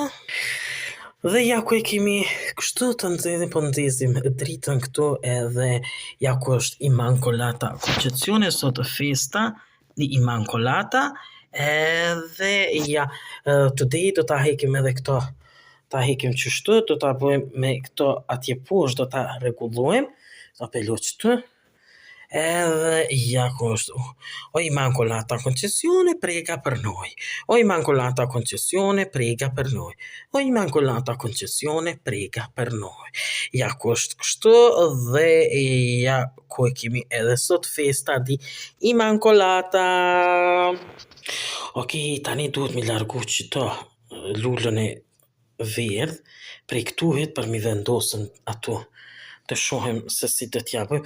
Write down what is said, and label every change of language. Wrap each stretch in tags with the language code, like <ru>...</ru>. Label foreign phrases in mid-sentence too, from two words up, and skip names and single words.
<sq>Dhe ja ku e kemi kështu të nxedhim po nxezim dritën këtu edhe ja ku është</sq> <it>Immacolata Concezione</it> <sq>sot festa</sq> <it>di Immacolata</it> <sq>edhe ja today do ta hekim edhe këto ta hekim qështu do ta bëjmë me këto atje poshtë do ta rregullojmë do pelo qëtu edhe ja ku është</sq> <it>o Immacolata Concezione prega per noi o Immacolata Concezione prega per noi o Immacolata Concezione prega per noi</it> <sq>ja ku është kështu dhe ja ku e kemi edhe sot</sq> <it>festa di Immacolata.</it> <sq>Ok, tani duhet mi largu qëto lullën e verdh prej këtuhet për mi vendosën ato të shohem se si të t'ja bëjmë.</sq>